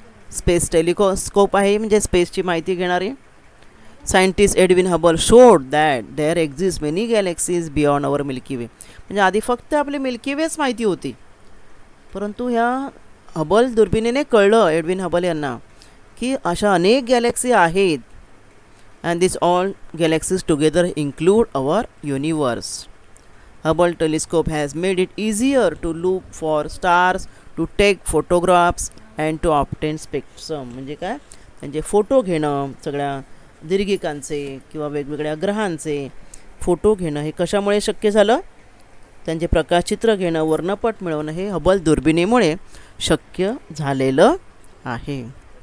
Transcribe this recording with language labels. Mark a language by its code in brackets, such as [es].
[mr] Space telescope आहे म्हणजे स्पेसची माहिती घेणारी. [en] Scientist Edwin Hubble showed that there exist many galaxies beyond our Milky Way. [mr] म्हणजे आधी फक्त आपली मिल्की वेच माहिती होती, परंतु ह्या हबल दुर्बिणीने कळलं एडविन हबल यांना की अशा अनेक गॅलेक्सी आहेत [en] and these all galaxies together include our universe. Hubble telescope has made it easier to look for stars, to take photographs and to obtain spectrum. [mr] म्हणजे काय, त्यांचे फोटो घेणं, सगळ्या दीर्घिकांचे किंवा वेगवेगळ्या ग्रहांचे फोटो घेणं हे कशामुळे शक्य झालं? त्यांचे प्रकाशचित्र घेणं, वर्णपट मिळवणं हे हबल दुर्बिणीमुळे शक्य झालेलं आहे.